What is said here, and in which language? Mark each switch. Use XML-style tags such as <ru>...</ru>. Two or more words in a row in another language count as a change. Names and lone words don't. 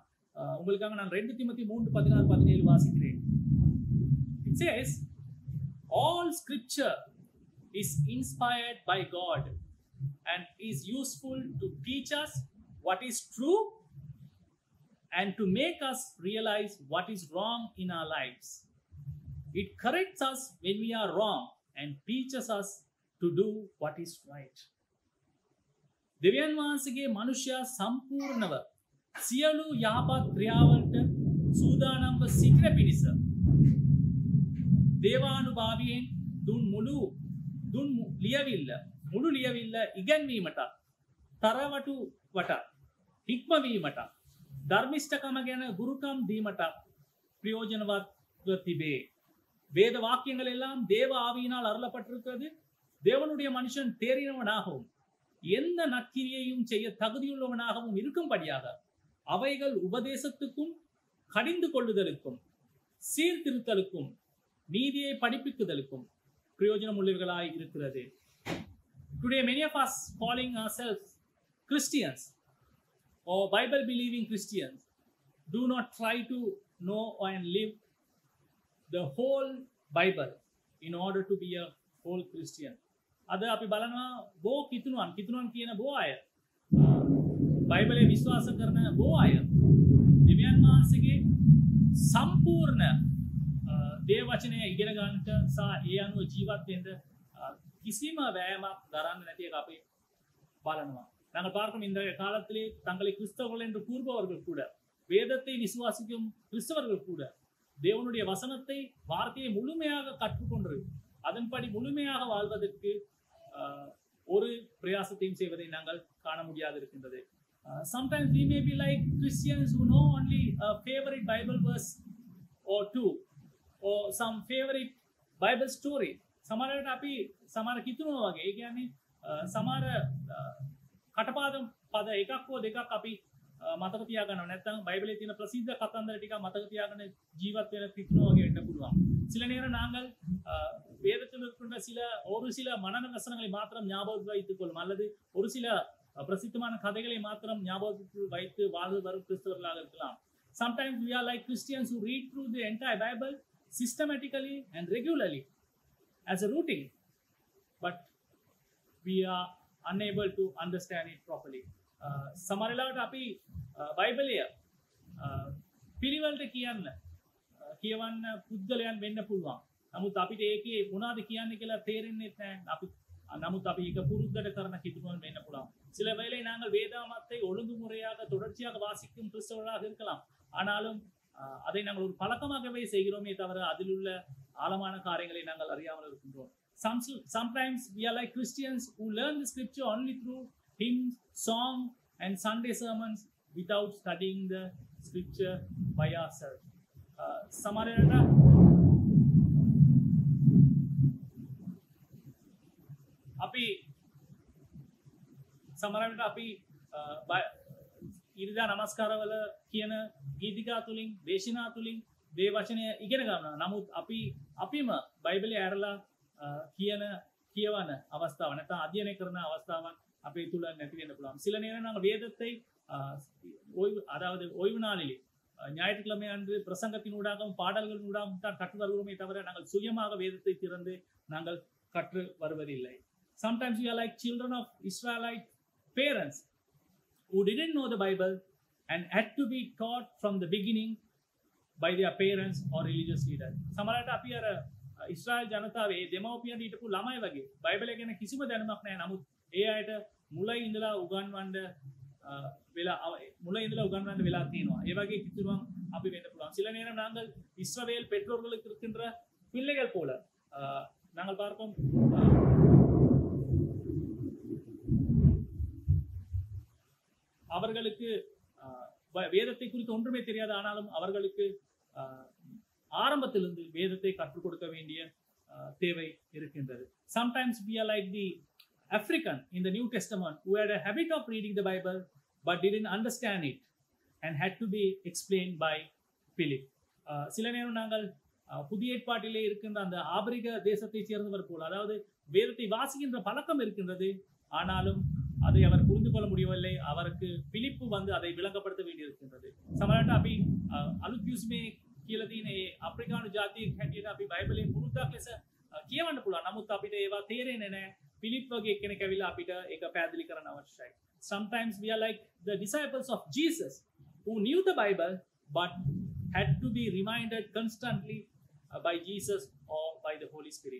<ta>உங்களுக்காக நான் 2 திமோத்தி 3:16-17 வாசிக்கிறேன்.</ta> <en>It says, all scripture is inspired by God and is useful to teach us what is true and to make us realize what is wrong in our lives. It corrects us when we are wrong and teaches us to do what is right.</en> <si>දෙවියන් වහන්සේගේ මනුෂ්‍යයා සම්පූර්ණව සියලු යහපත් ක්‍රියාවලට සූදානම්ව සිටින පිණිස දේවානුභාවයෙන් මුළු ලියවිල්ල ඉගැන්වීමට තරවටුවට හික්මවීමට ධර්මිෂ්ඨකම ගැන ගුරුකම් දීමට பிரயோஜனවත් තිබේ.</si> <ta>வேத வாக்கியங்கள் எல்லாம் தேவ ஆவியினால் அருளப்பட்டிருக்கிறது. தேவனுடைய மனுஷன் தேறினவனாகவும் எந்த நற்கிரியையும் செய்ய தகுதியுள்ளவனாகவும் இருக்கும்படியாக அவைகள் உபதேசத்துக்கும் கடிந்து கொள்ளுதலுக்கும் சீர்திருத்தலுக்கும் நீதியை படிப்பிக்குதலுக்கும் பிரயோஜனம் உள்ளவர்களாய் இருக்கிறது.</ta> <en>Today many of us calling ourselves Christians or Bible believing Christians do not try to know and live the whole Bible in order to be a whole Christian.</en> <si>අද අපි බලනවා බෝ කිතුණුවන් කියන බෝ අය බයිබලයේ විශ්වාස කරන බෝ අය දෙවියන් වහන්සේගේ සම්පූර්ණ දේව වචනය ඉගෙන ගන්නට සහ ඒ අනුව ජීවත් වෙන්න කිසිම වෑයමක් දරන්න නැති එක අපි බලනවා.</si> <ta>நாங்கள் பார்க்கும் இந்த காலத்திலே தங்களை கிறிஸ்தவர்கள் என்று கூறுபவர்கள் கூட வேதத்தை விசுவாசிக்கும் கிறிஸ்தவர்கள் கூட தேவனுடைய வசனத்தை வார்த்தையை முழுமையாக கற்றுக்கொண்டு அதன்படி முழுமையாக வாழ்வதற்கு ஒரு பிரயாசத்தையும் செய்வதை நாங்கள் காண முடியாது இருக்கின்றது.</ta> <en>Sometimes we may be like Christians who know only a favorite Bible verse or two or some favorite Bible story.</en> <si>සමහරවිට අපි සමහර කිතුනවා වගේ ඒ කියන්නේ සමහර කටපාඩම් පද එකක් හෝ දෙකක් අපි මතක තියාගන්නවා. නැත්නම් බයිබලයේ තියෙන ප්‍රසිද්ධ කතන්දර ටික මතක තියාගෙන ජීවත් වෙන කිතුනවා වගේ වෙන්න පුළුවන්.</si> <ta>சில நேரம் நாங்கள் வேதத்தில் இருக்கின்ற ஒரு சில மனன வசனங்களை மாத்திரம் ஞாபகத்தில் வைத்துக் கொள்ளும் அல்லது ஒரு சில பிரசித்தமான கதைகளை மாத்திரம் ஞாபகத்தில் வைத்து வாழ்ந்து வரும் கிறிஸ்தவர்களாக இருக்கலாம்.</ta> <en>Sometimes we are like Christians who read through the entire Bible systematically and regularly as a routine, but we are unable to understand it properly.</en> <si>සමහර වෙලාවට අපි බයිබලය පිළිවෙලට කියවන්න පුද්ගලයන් වෙන්න පුළුවන්. නමුත් අපිට ඒකේ මොනවද කියන්නේ කියලා තේරෙන්නේ නැහැ. නමුත් අපි ඒක පුරුද්දට කරන කිතුමන් වෙන්න පුළුවන්.</si> <ta>சில வேளை நாங்கள் வேதாமத்தை ஒழுங்குமுறையாக தொடர்ச்சியாக வாசிக்கும் கிறிஸ்தவர்களாக இருக்கலாம். ஆனாலும் அதை நாங்கள் ஒரு பழக்கமாகவே செய்கிறோமே தவிர அதில் உள்ள ஆழமான காரியங்களை நாங்கள் அறியாமல் இருக்கின்றோம்.</ta> <en>Sometimes we are like Christians who learn the scripture only through hymns, song and Sunday sermons without studying the scripture by ourselves.</en> <si>සමහරවිට අපි ඉරිදා නමස්කාරවල කියන ගීතිකා තුලින් දේශනා තුලින් දේ වචනය ඉගෙන ගන්නවා. නමුත් අපිම බයිබලය ඇරලා කියවන අවස්ථාව නැත්නම් අධ්‍යයනය කරන අවස්ථාවක් අපේ තුල නැති වෙන්න පුළුවන්.</si> <ta>சில நேரம் நாங்கள் வேதத்தை ஓய்வு நாளிலே ஞாயிற்றுக்கிழமை அன்று பிரசங்கத்தினூடாகவும் பாடல்களினூடாகவும் தான் கற்று வருகிறோமே தவிர நாங்கள் சுயமாக வேதத்தை திறந்து நாங்கள் கற்று வருவதில்லை.</ta> <en>Sometimes we are like children of Israelite parents who didn't know the Bible and had to be taught from the beginning by their parents or religious leaders.</en> <si>සමහරවිට අපි අර ඉස්රායල් ජනතාවේ දෙමව්පියන් හිටපු ළමයි වගේ බයිබලය ගැන කිසිම දැනුමක් නැහැ. නමුත් ඒ අයට මුලින් ඉඳලා උගන්වන්න වෙලා තියෙනවා. ඒ වගේ කිතුරුවන් අපි වෙන්න පුළුවන්.</si> <ta>சில நேரம் நாங்கள் இஸ்ரவேல் பெற்றோர்களுக்கு இருக்கின்ற பிள்ளைகள் போல நாங்கள் பார்ப்போம். அவர்களுக்கு வேதத்தை குறித்து ஒன்றுமே தெரியாது. ஆனாலும் அவர்களுக்கு ஆரம்பத்திலிருந்து வேதத்தை கற்றுக் கொடுக்க வேண்டிய தேவை இருக்கின்றது.</ta> <en>Sometimes we are like the African in the New Testament who had a habit of reading the Bible but didn't understand it and had to be explained by Philip.</en> <ta>சில நேரம் நாங்கள் புதிய ஏற்பாட்டிலே இருக்கின்ற அந்த ஆபிரிக்க தேசத்தை சேர்ந்தவர் போல, அதாவது வேதத்தை வாசிக்கின்ற பழக்கம் இருக்கின்றது, ஆனாலும் அதை அவர் புரிந்து கொள்ள முடியவில்லை. அவருக்கு பிலிப்பு வந்து அதை விளங்கப்படுத்த வேண்டியிருக்கின்றது.</ta> <si>සමහරවිට අපි අලුත් යුස්මේ කියලා තියෙන ඒ අප්‍රිකානු ජාතියෙක් හැටියට අපි බයිබලයේ පුරුද්දක් ලෙස කියවන්න පුළුවන්. නමුත් අපිට ඒවා තේරෙන්නේ නැහැ. පිලිප් වගේ කෙනෙක් ඇවිල්ලා අපිට ඒක පැහැදිලි කරන්න අවශ්‍යයි.</si> <en>Sometimes we are like the disciples of Jesus who knew the Bible but had to be reminded constantly by Jesus or by the Holy Spirit.</en>